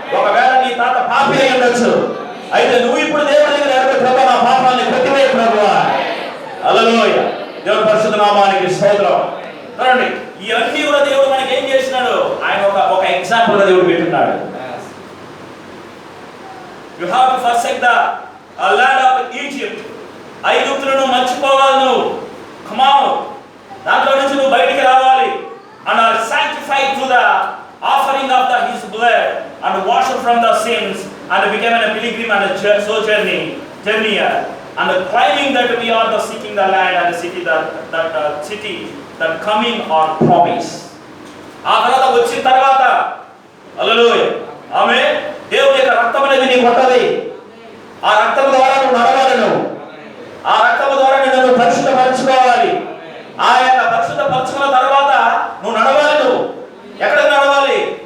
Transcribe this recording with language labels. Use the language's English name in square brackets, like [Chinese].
[Telugu] ఒకవేళ నీ తాత పాపి అయి ఉండొచ్చు, అయితే నువ్వు ఇప్పుడు దేవుని దగ్గర అడుగు, ప్రభువా నా పాపాన్ని కొట్టివేయ ప్రభువా. హల్లెలూయా. దేవుని పరిశుద్ధ నామానికి స్తోత్రం. చూడండి, ఇవన్నీ కూడా దేవుడు మనకి ఏం చేసినాడు? ఆయన ఒక ఎగ్జాంపుల్ గా దేవుడు పెట్టున్నాడు. [English] You have to forsake the land of Egypt. [Telugu] ఐగుప్తులను మర్చిపోవాలి నువ్వు. [English] Come on. [Telugu] దాంట్లో నుంచి నువ్వు బయటికి రావాలి. [English] And are sanctified through the offering of his blood and washed from the sins and became a pilgrim and a journeyer and claiming that we are the seeking the land and the city that coming or promise. [Telugu] ఆ తర్వాత వచ్చిన తర్వాత హల్లెలూయా ఆమేన్, దేవుని యొక్క రక్తం అనేది నీకు ఉంటది. ఆ రక్తం ద్వారా నువ్వు నడవాలి. నువ్వు ఆ రక్తం ద్వారా నువ్వు పరిశుద్ధపరచుకోవాలి. ఆ యొక్క పరిశుద్ధపరచుకున్న తర్వాత నువ్వు నడవాలి. నువ్వు ఎక్కడ నడవాలి?